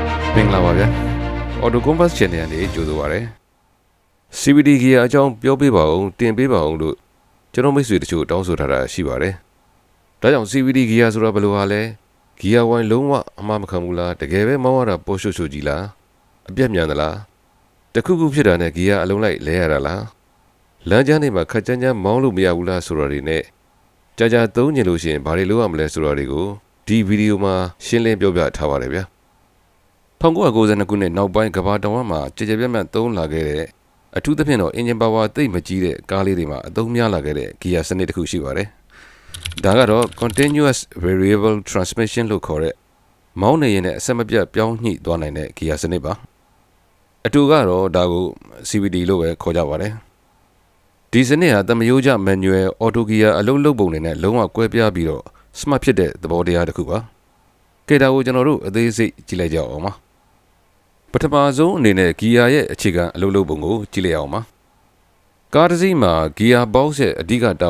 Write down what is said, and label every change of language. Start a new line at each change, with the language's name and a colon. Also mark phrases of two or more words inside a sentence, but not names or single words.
Burmese: မင်္ဂလာပါဗျာ Auto Compass Channel နဲ့ကြိုဆိုပါရစေ
English: CVT Gear
Burmese: အကြောင်းပြောပြပါအောင်တင်ပေးပါအောင်လို့ကျွန်တော်မိတ်ဆွေတချို့တောင်းဆိုထားတာရှိပါတယ်ဒါကြောင့်
English: CVT Gear
Burmese: ဆိုတာဘယ်လိုဟာလဲ
English: Gear Wine
Burmese: လုံးဝအမှားမခံဘူးလားတကယ်ပဲမောင်းရတာပေါ်ရှုပ်ရှုပ်ကြီးလားအပြတ်မြန်သလားတခုခုဖြစ်တာနဲ့ Gear အလုံးလိုက်လဲရတာလားလမ်းကြားနေမှာခက်ကြမ်းကြမ်းမောင်းလို့မရဘူးလားဆိုတာတွေနဲ့ကြာကြာသုံးကျင်လို့ရှိရင်ဘာတွေလုပ်ရမလဲဆိုတာတွေကိုဒီဗီဒီယိုမှာရှင်းလင်းပြောပြထားပါတယ်ဗျာ 1992ခုနှစ်နောက်ပိုင်းကမ္ဘာတောင်မှာကြည်ကြပြတ်ပြတ်သုံးလာခဲ့တဲ့အထူးသဖြင့်တော့
English: engine power
Burmese: သိပ်မကြီးတဲ့ကားလေးတွေမှာအသုံးများလာခဲ့တဲ့ gear စနစ်တစ်ခုရှိပါတယ်။ဒါကတော့
English: continuous variable transmission
Burmese: လို့ခေါ်တဲ့မောင်းနေရင်လည်းအဆက်မပြတ်ပြောင်းညှိသွားနိုင်တဲ့ gear စနစ်ပါ။အတူကတော့ဒါကို CVT လို့ပဲခေါ်ကြပါတယ်။ဒီစနစ်ဟာတမယိုးကျ
English: manual auto gear
Burmese: အလုံးလုံးပုံတွေနဲ့လုံးဝကွဲပြားပြီးတော့ smart ဖြစ်တဲ့သဘောတရားတစ်ခုပါ ။ကဲဒါကိုကျွန်တော်တို့အသေးစိတ်ကြည့်လိုက်ကြအောင်ပါ။ပထမဆုံးအနေနဲ့ gear ရဲ့အခြေခံအလုပ်လုပ်ပုံကိုကြည့်လိုက်အောင်ပါကားတစ်စီးမှာ
English: gear box
Burmese: ရဲ့အဓိကတာ